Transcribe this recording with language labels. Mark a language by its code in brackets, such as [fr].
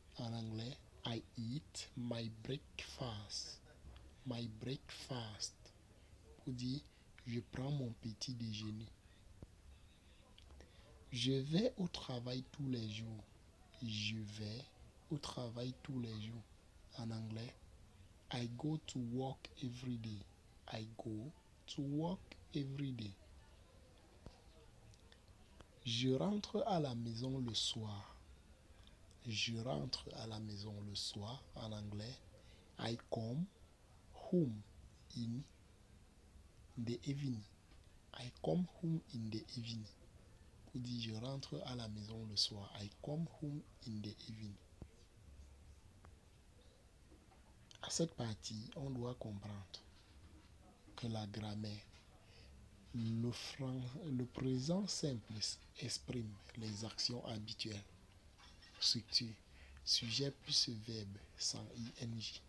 [fr] En anglais, [en] I eat my breakfast. My breakfast. [fr] Pour dire, je prends mon petit déjeuner. Je vais au travail tous les jours. Je vais au travail tous les jours. En anglais, [en] I go to work every day. I go to work every day. [fr] Je rentre à la maison le soir. Je rentre à la maison le soir. En anglais, [en] I come home in the evening. I come home in the evening. [fr] Pour dire je rentre à la maison le soir. [en] I come home in the evening. [fr] À cette partie, on doit comprendre que la grammaire, le présent simple exprime les actions habituelles. Structure, sujet plus verbe sans ing.